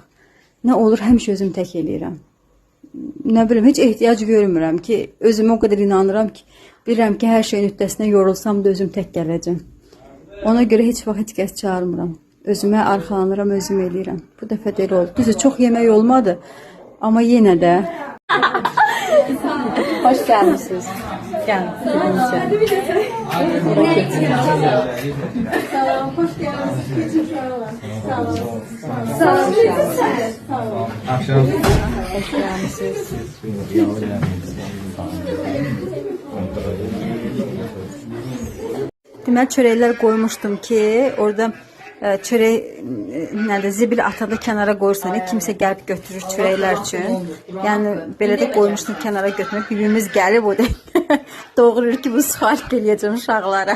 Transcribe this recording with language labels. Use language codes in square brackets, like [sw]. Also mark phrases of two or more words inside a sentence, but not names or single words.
[az] Nə olur həmişə özüm tək eləyirəm. Nə bilim heç ehtiyac görmürəm ki, özümə o qədər inanıram ki, bilirəm ki, hər şeyin öhdəsindən yorulsam da özüm tək gələcəm. Ona görə heç vaxt heç kəs çağırmıram. Özümə arxalanıram, özüm eləyirəm. Bu dəfə də elə oldu. Düzdür, çox yemək olmadı. Amma yenə də [tr] Hoş gelmişsiniz. Gel. Tamam, hoş geldiniz. Geçin şuralar. Sağ olun. Sağ olun. Sağ olun. Akşam. Hoş gelmişsiniz. [az] deməli çörəklər qoymuşdum ki, orada çörək nədir, zibil atanda kənara qoyursan, kimsə gəlib götürür çörəklər üçün. Yəni belə də qoymuşdum kənara götürmək. Bibimiz gəlib o da doğurur ki, bu sualk eləyəcəm uşaqlara.